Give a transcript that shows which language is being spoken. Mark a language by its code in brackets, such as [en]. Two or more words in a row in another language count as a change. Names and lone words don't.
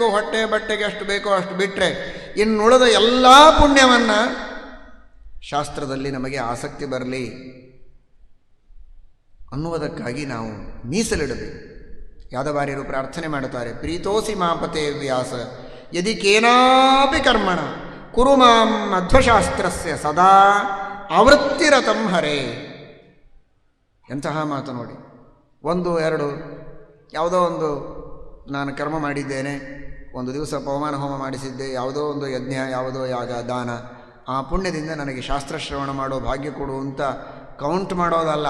[kn] ಹೊಟ್ಟೆ ಬಟ್ಟೆಗೆ ಅಷ್ಟು ಬೇಕೋ ಅಷ್ಟು ಬಿಟ್ಟರೆ ಇನ್ನುಳಿದ ಎಲ್ಲ ಪುಣ್ಯವನ್ನು ಶಾಸ್ತ್ರದಲ್ಲಿ ನಮಗೆ ಆಸಕ್ತಿ ಬರಲಿ ಅನ್ನುವುದಕ್ಕಾಗಿ ನಾವು ಮೀಸಲಿಡಬೇಕು. ಯಾದವಾರ್ಯರು ಪ್ರಾರ್ಥನೆ ಮಾಡುತ್ತಾರೆ, [sa] ಪ್ರೀತೋಸಿ ಮಾಪತೆ ವ್ಯಾಸ ಯದಿ ಕೇನಾಪಿ ಕರ್ಮಣ ಕುರು ಮಾಂ ಮಧ್ವಶಾಸ್ತ್ರಸ್ಯ ಸದಾ ಆವೃತ್ತಿರತಂ ಹರೇ. [kn] ಎಂತಹ ಮಾತು ನೋಡಿ. 1, 2 ಯಾವುದೋ ಒಂದು ನಾನು ಕರ್ಮ ಮಾಡಿದ್ದೇನೆ, ಒಂದು ದಿವಸ ಪವಮಾನ ಹೋಮ ಮಾಡಿಸಿದ್ದೆ, ಯಾವುದೋ ಒಂದು ಯಜ್ಞ, ಯಾವುದೋ ಯಾಗ, ದಾನ, ಆ ಪುಣ್ಯದಿಂದ ನನಗೆ ಶಾಸ್ತ್ರಶ್ರವಣ ಮಾಡೋ ಭಾಗ್ಯ ಕೊಡು ಅಂತ ಕೌಂಟ್ ಮಾಡೋದಲ್ಲ.